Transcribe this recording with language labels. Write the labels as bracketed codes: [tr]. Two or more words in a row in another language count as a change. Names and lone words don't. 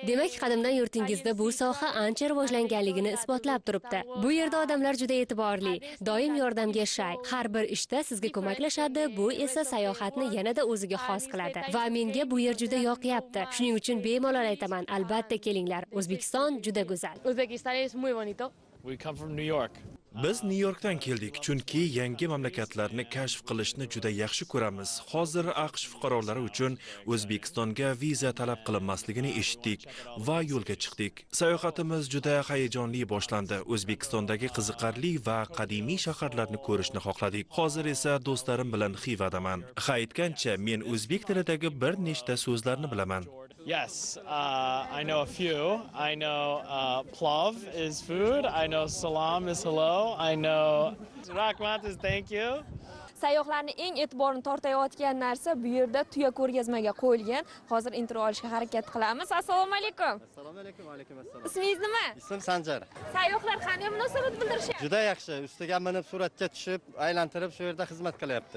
[uz] Demak, qadimdan yurtingizda bu soha ancha rivojlanganligini isbotlab turibdi. Bu yerda odamlar juda e'tiborli, doim yordamga shay. Har bir ishda sizga ko'maklashadi. Bu esa sayohatni yanada o'ziga xos qiladi. Va menga bu yer juda yoqyapti. Shuning uchun bemalol aytaman, albatta kelinglar. O'zbekiston juda go'zal. [en] We come from New York. [uz] Biz Nyu-Yorkdan keldik, chunki yangi mamlakatlarni kashf qilishni juda yaxshi ko'ramiz. Hozir AQSh fuqarolari uchun O'zbekistonga viza talab qilinmasligini eshitdik va yo'lga chiqdik. Sayohatimiz juda hayajonli boshlandi. O'zbekistondagi qiziqarli va qadimiy shaharlarni ko'rishni xohladik. Hozir esa do'stlarim bilan Xivadaman. Ha aytgancha, men o'zbek tilidagi bir nechta so'zlarni bilaman. [en] Yes, I know a few. I know plov is food. I know salam is hello. I know rahmat is thank you. [uz] Sayyohlarning eng e'tiborini tortayotgan narsa bu yerda tuya ko'rgazmaga qo'yilgan. Hozir intro olishga harakat qilamiz. Assalomu alaykum. Assalomu alaykum, va alaykum assalom. Ismingiz nima? Ismim Sanjar. Sayyohlar qanday munosabat bildirishyapti? Juda yaxshi. Ustiga minib suratga tushib, aylantirib shu yerda xizmat qilyapti.